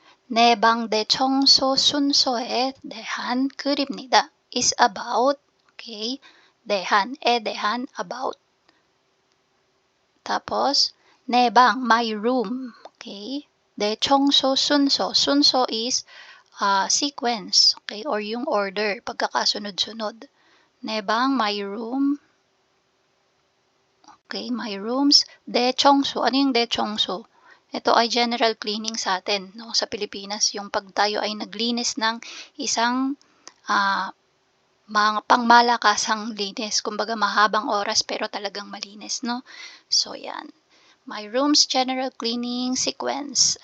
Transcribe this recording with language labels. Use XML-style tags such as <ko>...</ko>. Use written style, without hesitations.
<ko>내방 대청소 순서에 대한 글입니다.</ko> <en>Is about, okay,</en> <ko>대한에 대한</ko> <en>about.</en> <tl>Tapos,</tl> <ko>내방,</ko> <en>my room,</en> <tl>okay.</tl> <ko>대청소 순서.</ko> <tl>순서</tl> <en>is sequence,</en> <tl>okay, or yung order, pagkakasunod-sunod.</tl> <ko>내방,</ko> <en>my room. Okay, my rooms.</en> <ko>대청소.</ko> <tl>Ano yung</tl> <ko>대청소?</ko> <tl>Ito ay</tl> <en>general cleaning</en> <tl>sa atin, no? Sa Pilipinas, yung pag tayo ay naglinis ng isang mga pangmalakasang linis. Kumbaga mahabang oras pero talagang malinis, no? So, yan.</tl> <en>My room's general cleaning sequence.</en>